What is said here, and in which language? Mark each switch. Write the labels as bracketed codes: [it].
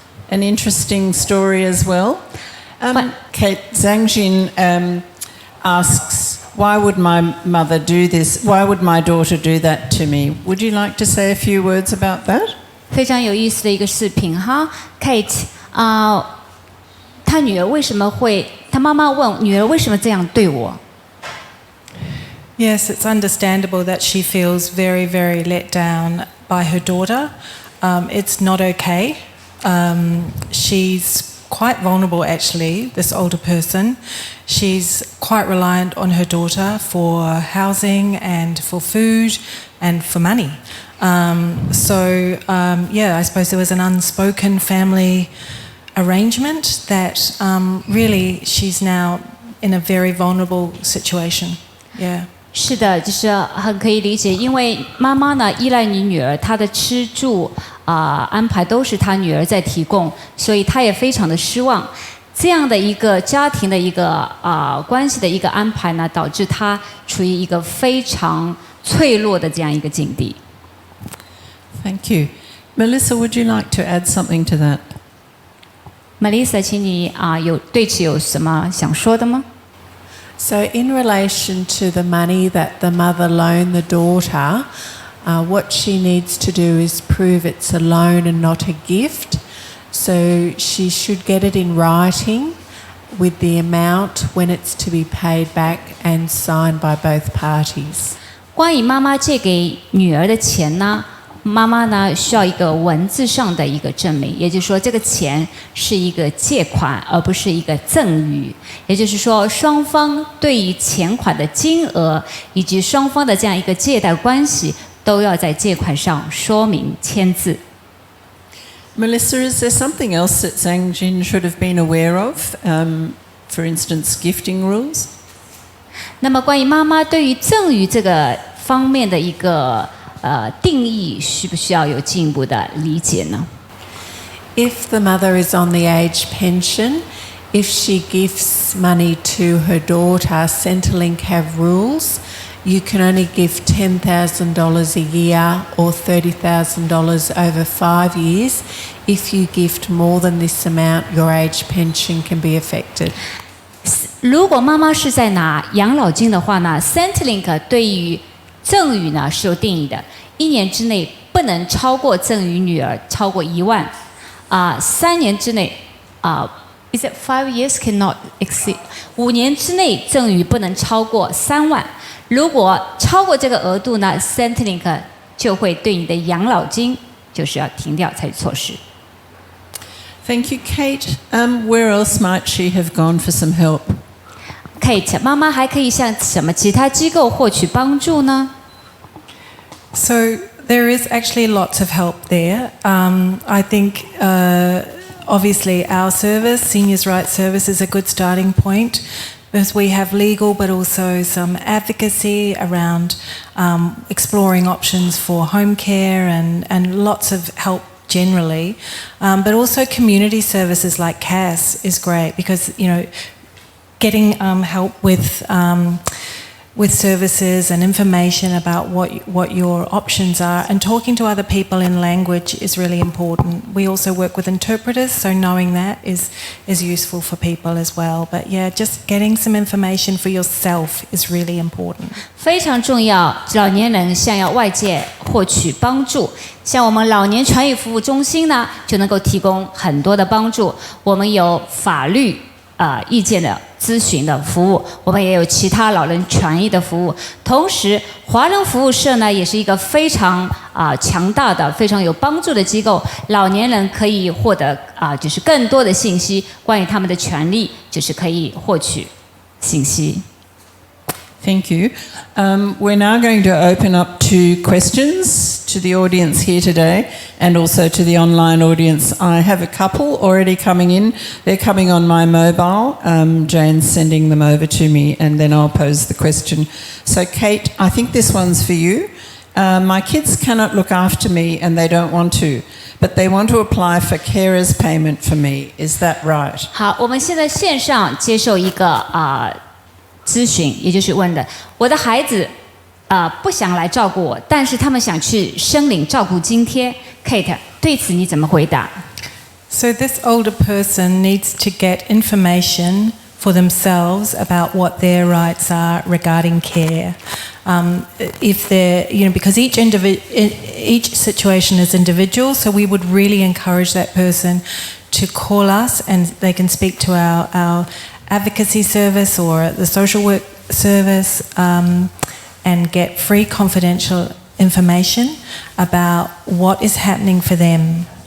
[en] An interesting story as well. Kate Zhangjin asks, why would my mother do this? Why would my daughter do that to me? Would you like to say a few words about that? [zh] 非常有意思的一个视频哈 ，Kate 她女儿为什么会？她妈妈问女儿为什么这样对我？ [en] Yes, it's understandable that she feels very, very let down by her daughter. It's not okay. She's quite vulnerable actually, this older person. She's quite reliant on her daughter for housing and for food and for money. Yeah, I suppose there was an unspoken family arrangement that really she's now in a very vulnerable situation. Yeah. [zh] 是的，就是很可以理解，因为妈妈呢依赖你女儿，她的吃住安排都是她女儿在提供，所以她也非常的失望。这样的一个家庭的一个关系的一个安排呢，导致她处于一个非常脆弱的这样一个境地。 [en] Thank you. Melissa, would you like to add something to that? [zh] Melissa, 请你对此有什么想说的吗？ [en] So in relation to the money that the mother loaned the daughter, what she needs to do is prove it's a loan and not a gift. So she should get it in writing with the amount when it's to be paid back and signed by both parties. [zh] 关于妈妈借给女儿的钱呢，妈妈呢需要一个文字上的一个证明，也就是说这个钱是一个借款，而不是一个赠与。也就是说，双方对于钱款的金额以及双方的这样一个借贷关系，都要在借款上说明签字。 [en] Melissa, is there something else that Zhangjin should have been aware of? For instance, gifting rules? [zh] 那么，关于妈妈对于赠与这个方面的一个定义，需不需要有进一步的理解呢？ [en] If the mother is on the age pension, if she gives money to her daughter, Centrelink have rules. you can only give $10,000 a year or $30,000 over 5 years. If you gift more than this amount, your age pension can be affected. [zh] 如果妈妈是在拿养老金的话呢 ，Centrelink 对于赠与呢是有定义的，1年之内不能超过赠与女儿超过1万，3年之内 [en] is it 5 years cannot exceed [zh] 5年之内赠与不能超过3万，如果超过这个额度呢 ，Centrelink 就会对你的养老金就是要停掉采取措施。 [en] Thank you, Kate. Where else might she have gone for some help? [zh] Kate， 妈妈还可以向什么其他机构获取帮助呢？ [en] So there is actually lots of help there. I think obviously our service, Seniors' Rights Service, is a good starting point because we have legal but also some advocacy around exploring options for home care and lots of help generally. But also community services like CAS is great because, you know, getting help with services and information about what your options are and talking to other people in language is really important. We also work with interpreters, so knowing that is useful for people as well. But yeah, just getting some information for yourself is really important. [zh] 非常重要，老年人想要外界获取帮助，像我们老年传语服务中心呢，就能够提供很多的帮助。我们有法律意见的咨询的服务，我们也有其他老人权益的服务。同时，华人服务社呢，也是一个非常强大的、非常有帮助的机构。老年人可以获得就是更多的信息，关于他们的权利，就是可以获取信息。 [en] Thank you. We're now going to open up to questions to the audience here today and also to the online audience. I have a couple already coming in. They're coming on my mobile. Jane's sending them over to me and then I'll pose the question. So Kate, I think this one's for you. My kids cannot look after me and they don't want to, but they want to apply for carers payment for me. Is that right? [zh] 好，我们现在线上接受一个咨询，也就是问的，我的孩子不想来照顾我，但是他们想去申领照顾津贴。 Kate， 对此你怎么回答？ [en] So this older person needs to get information for themselves about what their rights are regarding care. If they're, you know, because each situation is individual, so we would really encourage that person to call us and they can speak to our advocacy service or the social work service and get free confidential information about what is happening for them.